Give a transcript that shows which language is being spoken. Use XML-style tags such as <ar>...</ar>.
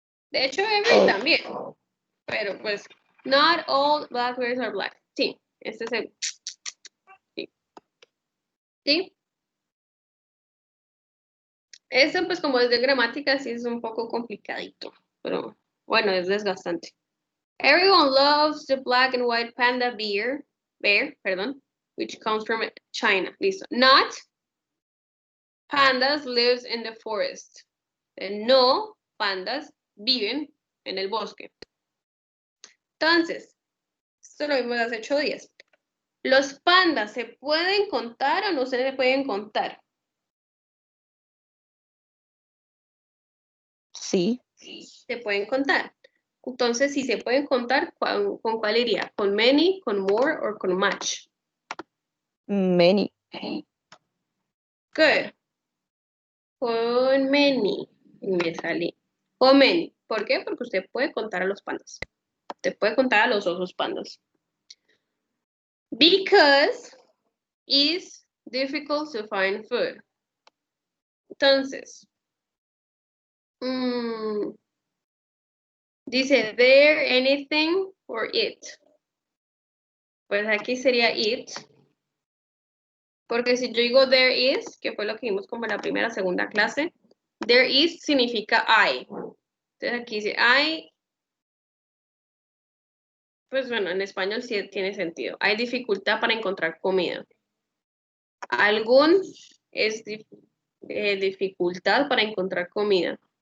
<es>De hecho, every también. Pero pues,</es> <en>not all black bears are black.</en> <es>Sí, este es el... Sí. ¿Sí? Eso pues como es de gramática sí es un poco complicadito. Pero bueno, es desgastante.</es> <en>Everyone loves the black and white panda bear, which comes from China. Listo. Not pandas lives in the forest.</en> <es>No pandas viven en el bosque. Entonces, esto lo vimos hace 8 días. ¿Los pandas se pueden contar o no se pueden contar? sí, Se pueden contar. Entonces, si se pueden contar, ¿con cuál iría? ¿Con many, con more o con much?</es> <en>many. Good.</en> <es>Con many. Me sale. Con many. ¿Por qué? Porque usted puede contar a los pandas. Usted puede contar a los osos pandas.</es> <en>Because it's difficult to find food.</en> <es>Entonces, dice</es> <en>there anything or it.</en> <es>Pues aquí sería it. Porque si yo digo</es> <en>there is,</en> <es>que fue lo que vimos como en la primera, segunda clase, there is significa hay. Entonces aquí dice hay, pues bueno, en español sí tiene sentido. Hay dificultad para encontrar comida. Algún es dificultad para encontrar comida.</es>